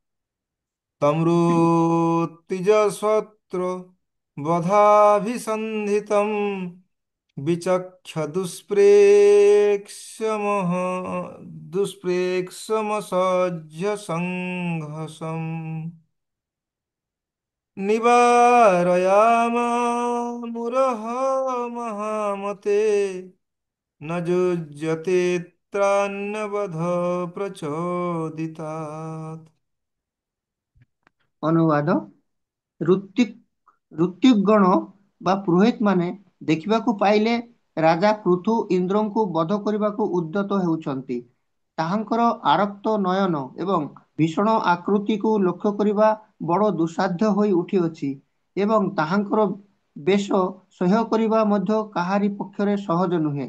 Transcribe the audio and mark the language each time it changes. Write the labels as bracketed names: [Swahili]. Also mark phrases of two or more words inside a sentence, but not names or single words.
[Sanskrit] ତମୃତିଜଶ୍ରୋତ୍ର ବଧାଭିସନ୍ଧିତମ୍ ବିଚକ୍ଷ ଦୁଷ୍ପ୍ରେକ୍ଷମସହ୍ୟ ସଂଘସମ୍ ନିବାରୟାମାମୁରହ ମହାମତେ न युज्यते त्रान्यବଧ ପ୍ରଚୋଦିତାତ୍। [Odia] ଅନୁବାଦ। ଋତ୍ବିଗଣ ବା ପୁରୋହିତ ମାନେ ଦେଖିବାକୁ ପାଇଲେ ରାଜା ପୃଥୁ ଇନ୍ଦ୍ରଙ୍କୁ ବଧ କରିବାକୁ ଉଦ୍ୟତ ହେଉଛନ୍ତି। ତାହାଙ୍କର ଆରକ୍ତ ନୟନ ଏବଂ ଭୀଷଣ ଆକୃତିକୁ ଲକ୍ଷ୍ୟ କରିବା ବଡ଼ ଦୁଃସାଧ୍ୟ ହୋଇ ଉଠିଅଛି ଏବଂ ତାହାଙ୍କର ବେଶ ସହ୍ୟ କରିବା ମଧ୍ୟ କାହାରି ପକ୍ଷରେ ସହଜ ନୁହେଁ।